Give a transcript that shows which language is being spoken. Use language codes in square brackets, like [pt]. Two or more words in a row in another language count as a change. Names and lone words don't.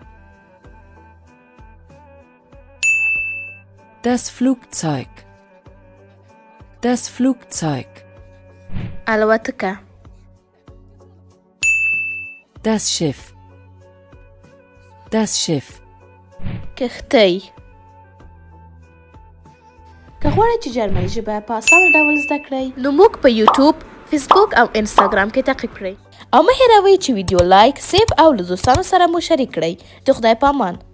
[de] Das Flugzeug. Das Flugzeug. [ps] الوتکه. [de] Das Schiff. Das Schiff. [ps] کښتۍ. که غواړئ چې جرمني ژبه په اسانه ډول زده کړئ نو موږ په یوټیوب، فیسبوک او انسټاګرام کې تعقیب کړئ او مه هېروئ چې ویډیو لایک، سیف او له دوستانو سره مو شریک کړئ. د خدای په امان.